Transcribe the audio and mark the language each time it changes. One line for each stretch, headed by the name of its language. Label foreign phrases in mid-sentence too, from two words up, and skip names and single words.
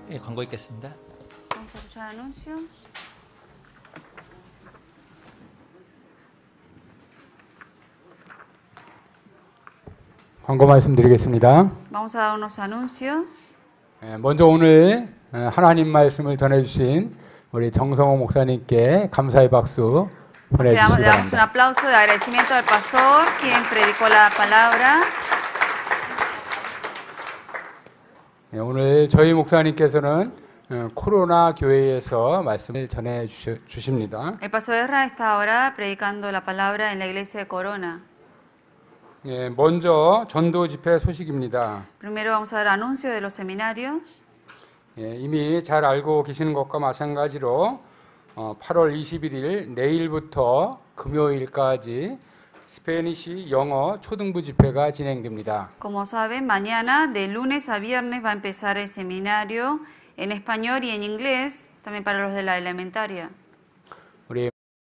Korean: 광고 읽겠습니다.
Spanish: Vamos a escuchar anuncios.
Korean: 광고 말씀드리겠습니다.
Spanish: Vamos a dar unos anuncios.
Korean: 먼저 오늘 하나님 말씀을 전해주신 우리 정성호 목사님께 감사의 박수
Spanish: Le
Korean: 보내주시기
Spanish: damos un
Korean: 바랍니다.
Spanish: aplauso de agradecimiento al pastor, quien predicó la palabra.
Korean: 오늘 저희 목사님께서는 코로나 교회에서 말씀을 전해 주십니다.
Spanish: El pastor Ezra está ahora predicando la palabra en la iglesia de Corona.
Korean: 먼저 전도 집회 소식입니다.
Spanish: Primero vamos a dar anuncio de los seminarios.
Korean: 이미 잘 알고 계시는 것과 마찬가지로 8월 21일 내일부터 금요일까지 스페니시 영어 초등부 집회가 진행됩니다.
Spanish: Como saben, mañana de lunes a viernes va a empezar el seminario en español y en inglés, también para los de la elementaria.
Korean: 우리